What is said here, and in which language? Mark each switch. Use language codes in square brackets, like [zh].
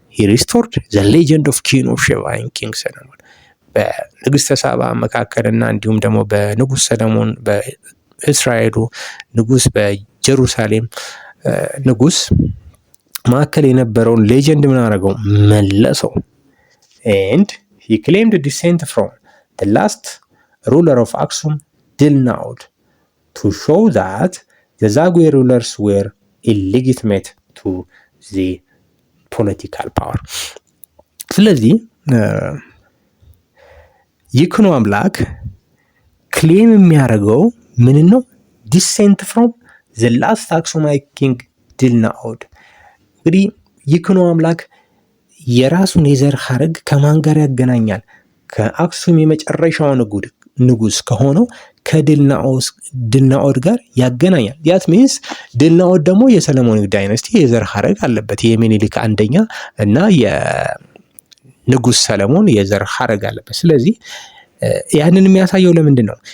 [en] he restored the legend of Queen of Sheba and King Solomon [am] በንግስተ ሳባ መካከልና እንዲሁም ደግሞ በንጉስ ሰለሞን በእስራኤሉ ንጉስ በኢየሩሳሌም ንጉስ መካከል የነበረውን ሌጀንድ ምን አደረገው? መለሰው። [en] and he claimed descent from the last ruler of Aksum Dilnaud to show that the Zagwe rulers were illegitimate to the political power። [am] ስለዚህ ይኩኖ አምላክ ክሌም የሚያደርገው ምን ነው? [en] ዲሴንት ፍሮም ዘ ላስት አክሱማይት ኪንግ ድልናኦድ። [am] እንግዲህ ይኩኖ አምላክ የራሱን የዘር ሐረግ ከማን ጋር ያገናኛል? ከአክሱም የመጨረሻው ንጉስ ከሆነው ከድልናኦድ ጋር ያገናኛል። [en] ያት ሚንስ [am] ድልናኦድ ደግሞ የሰለሞኒክ ዳይነስቲ የዘር ሐረግ አለበት። የሚኒሊክ አንደኛ እና ንጉስ ሰለሞን የዘር ሐረግ አለበት። ስለዚህ ያንን የሚያሳየው ለምንድን ነው?